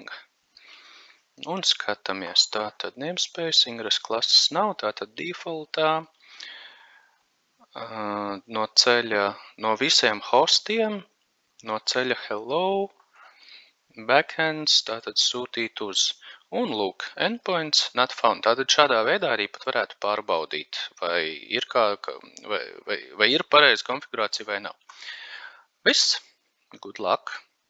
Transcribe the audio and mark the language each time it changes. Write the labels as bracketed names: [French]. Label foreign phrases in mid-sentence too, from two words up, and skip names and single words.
[Latvian] Un skatāmies, tātad namespace, ingress klases nav, tātad defaultā no ceļa, no visiem hostiem, no ceļa hello, backends, tātad sūtīt uz. Un lūk, [English] endpoints not found. [Latvian] Tātad šādā veidā arī pat varētu pārbaudīt, vai ir pareiza konfigurācija vai nav. Viss, [English] good luck!